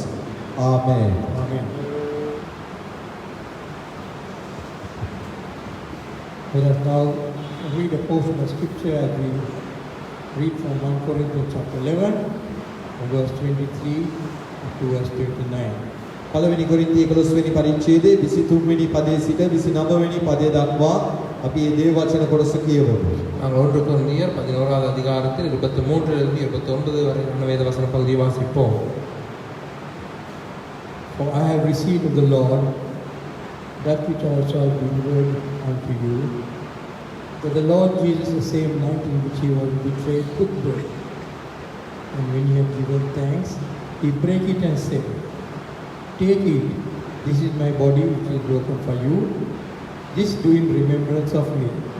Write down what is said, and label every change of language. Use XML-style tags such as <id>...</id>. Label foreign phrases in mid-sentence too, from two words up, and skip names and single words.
<en>Amen. Amen. Let us now read a portion of scripture as we read from 1 Corinthians chapter 11, from verse 23 to verse 29.</en> <si>පළවෙනි කොරින්ති 11 වෙනි පරිච්ඡේදයේ 23 වෙනි පදයේ සිට 29 වෙනි පදය දක්වා අපි මේ දේව වචන කොටස කියවමු.</si> <ta>நாங்கள் 1 கொரிந்தியர் 11வது அதிகாரத்தில் 23 இருந்து 29 வரையிலான வேத வசன பகுதியை வாசிப்போம்.</ta> <en>For I have received of the Lord that which also I delivered unto you, that the Lord Jesus, the same night in which he was betrayed, took bread, and when he had given thanks, he brake it and said, Take it, this is my body which is broken for you, this do in remembrance of me.</en>